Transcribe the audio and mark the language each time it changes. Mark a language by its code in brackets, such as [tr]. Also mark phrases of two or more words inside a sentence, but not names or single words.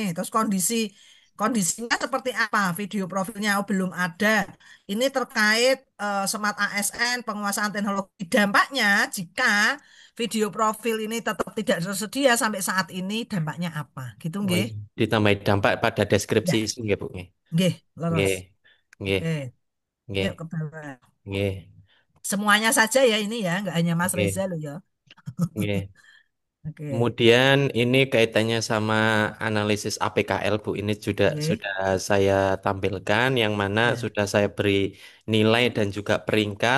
[id] Terus kondisinya seperti apa? Video profilnya belum ada. Ini terkait Smart ASN, penguasaan teknologi. Dampaknya jika video profil ini tetap tidak tersedia sampai saat ini dampaknya apa? Gitu Oh nggih. iya. Ditambah dampak pada deskripsi Ya. isu [jv] nggih Bu. Nggih. Nggih, leres. Nggih. Nggih. [id] Oke, Nggih. yuk ke bawah. Nggih. Semuanya saja ya ini ya, nggak hanya Mas Nggih. Reza loh ya. Nggih. Oke. Kemudian ini kaitannya sama analisis APKL, Bu. Ini Oke. sudah saya tampilkan, yang mana Ya. sudah saya beri nilai dan juga peringkat.